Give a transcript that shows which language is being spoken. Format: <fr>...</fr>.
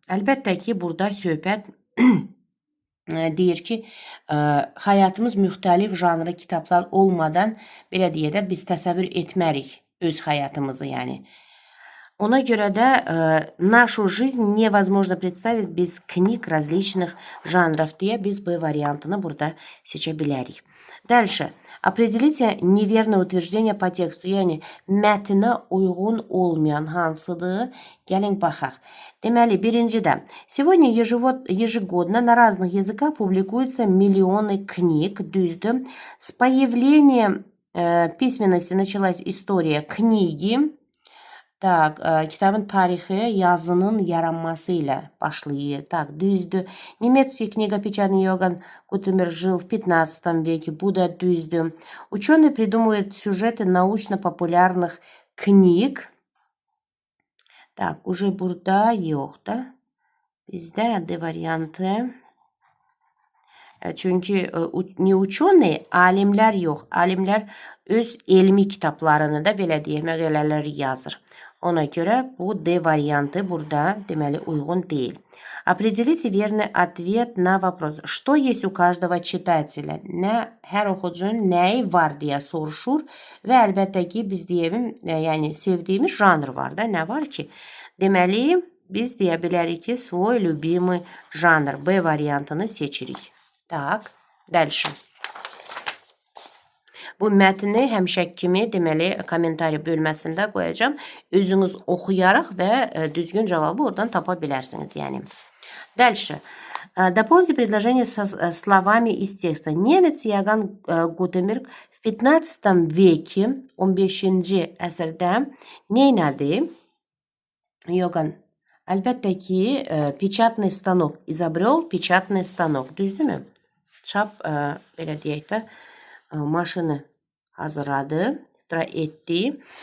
<az>Əlbəttə ki, burada söhbət deyir ki, həyatımız müxtəlif janrı kitablar olmadan, belə deyək də, biz təsəvvür etmərik öz həyatımızı, yəni. Ona görə də</az> <ru>нашу жизнь невозможно представить без книг различных жанров</ru> <az>deyə biz bu variantını burada seçə bilərik.</az> <ru>Дальше. Определите неверное утверждение по тексту.</ru> <az>Yani mətnə uyğun olmayan hansıdır? Gəlin baxaq. Deməli, birincidə.</az> <ru>Сегодня ежегодно на разных языках публикуются миллионы книг.</ru> <az>Düzdür.</az> <ru>С появлением письменности началась история книги.</ru> <az>Так, kitabın tarixi yazının yaranması ilə başlayır. Так, düzdür.</az> <ru>Немецкий книгопечатный Йоганн Гутенберг жил в 15 веке.</ru> <az>Bu da düzdür.</az> <ru>Ученые придумывают сюжеты научно-популярных книг. Так, уже</ru> <az>burada yox da. Bizdə D variantı. Çünki ne ученые, alimlər yox. Alimlər öz elmi kitablarını da belə deyək, məqalələri yazır. Ona görə bu D variantı burada deməli uyğun deyil.</az> <ru>Определите верный ответ на вопрос. Что есть у каждого читателя?</ru> <az>Hər oxucunun nəyi var deyə soruşur və əlbəttə ki biz deyəlim, yəni sevdiyimiz janr var da, nə var ki? Deməli biz deyə bilərik ki</az> <ru>свой любимый жанр.</ru> <az>B variantını seçirik.</az> <ru>Так, дальше.</ru> <az>Bu mətni həmişə kimi deməli kommentari bölməsində qoyacağım. Özünüz oxuyaraq və düzgün cavabı oradan tapa bilərsiniz. Yəni.</az> <ru>Дальше. Дополните предложение со словами из текста. Немец Йоганн Гутенберг в 15 веке,</ru> <az>15-ci əsrdə neynədi? Йоганн, əlbəttə ki,</az> <ru>печатный станок. İzabryol печатный станок.</ru> <az>Düzdürmü? Çap, belə deyək də, maşını hazırladı, ixtira etdi.</az>